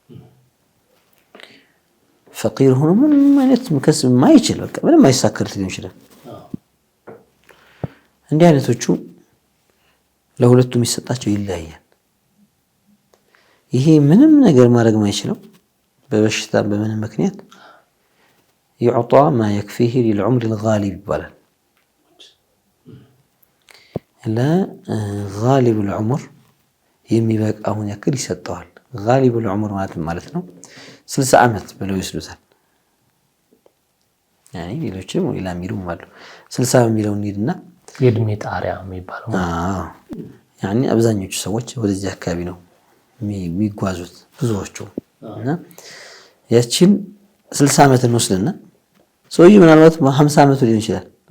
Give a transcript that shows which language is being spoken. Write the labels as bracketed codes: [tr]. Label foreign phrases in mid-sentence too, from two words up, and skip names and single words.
[am] ፈቂር ሆኖ ምንም አይነት መከስብ ማይችል በቃ ምንም አይሳከርት ሊሆን ይችላል። እንዲህ አይነቶቹ ለሁለቱም የሚሰጣቸው ይለያያል። ይሄ ምንም ነገር ማድረግ ማይችለው በበሽታ በምን ምክንያት [ar] يعطى ما يكفيه للعمر الغالب [am] ይባላል። [ar] لا غالب العمر [am] የሚበቃውን ያክል ይሰጠዋል። [ar] غالب العمر [am] ማለት ነው 60 ዓመት ብለው ይስሉታል። ያኔ ሌሎችም ወይላ ሚሉም አሉ 60 የሚለው እንሂድና የእድሜ ጣሪያ የሚባለው ያኔ አብዛኞቹ ሰዎች ወደዚህ አካባቢ ነው የሚጓዙት ብዙዎቹ እና ያችን 60 ዓመት እንወስድና ሰውዬው ምናልባት 50 ዓመቱ ሊሆን ይችላል።